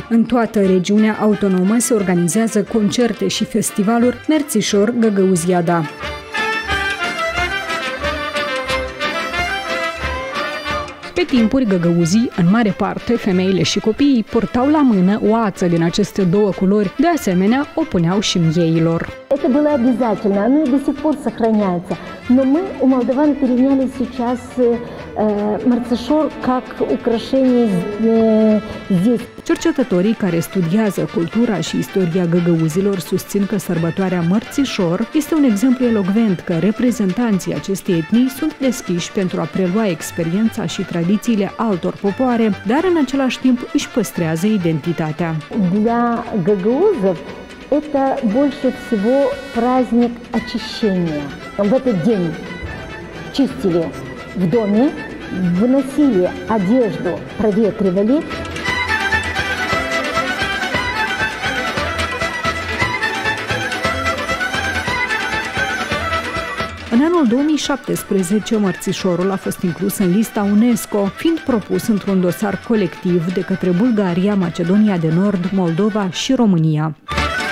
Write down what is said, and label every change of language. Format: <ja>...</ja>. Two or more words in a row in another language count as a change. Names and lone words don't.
<ro>În toată regiunea autonomă se organizează concerte și festivaluri Mărțișor Găgăuziada. Pe timpuri, găgăuzii, în mare parte, femeile și copiii, purtau la mână o ață din aceste două culori, de asemenea, o puneau și mieilor.</ro> <ru>Это было обязательно, оно и до сих пор сохраняется. Но мы у молдаван переняли сейчас мărțișor как украшение здесь.</ru> <ro>Cercetătorii care studiază cultura și istoria găgăuzilor susțin că sărbătoarea Mărțișor este un exemplu elocvent că reprezentanții acestei etnii sunt deschiși pentru a prelua experiența și tradițiile altor popoare, dar în același timp își păstrează identitatea.</ro> <ru>Для гăgăузов это больше всего праздник очищения. В этот день чистили в доме, выносили одежду, проветривали.</ru> <ro>În anul 2017, mărțișorul a fost inclus în lista UNESCO, fiind propus într-un dosar colectiv de către Bulgaria, Macedonia de Nord, Moldova și România.</ro>